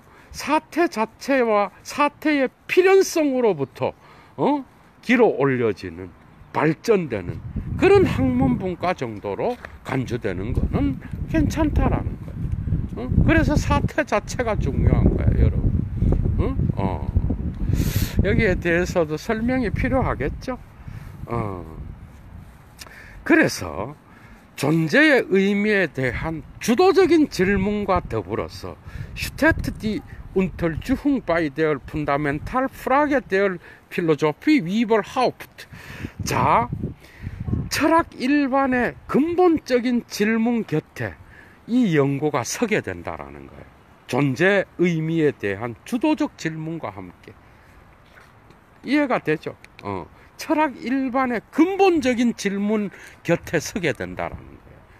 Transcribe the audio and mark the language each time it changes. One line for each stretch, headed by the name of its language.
Korean: 사태 자체와 사태의 필연성으로부터 길어 올려지는 발전되는 그런 학문 분과 정도로 간주되는 거는 괜찮다라는 거예요. 그래서 사태 자체가 중요한 거예요, 여러분. 여기에 대해서도 설명이 필요하겠죠. 그래서 존재의 의미에 대한 주도적인 질문과 더불어서
German: Steht die Untersuchung bei der Fundamentalfrage der Philosophie überhaupt?
Korean: 자, 철학 일반의 근본적인 질문 곁에 이 연구가 서게 된다라는 거예요. 존재 의미에 대한 주도적 질문과 함께. 이해가 되죠? 철학 일반의 근본적인 질문 곁에 서게 된다라는 거예요.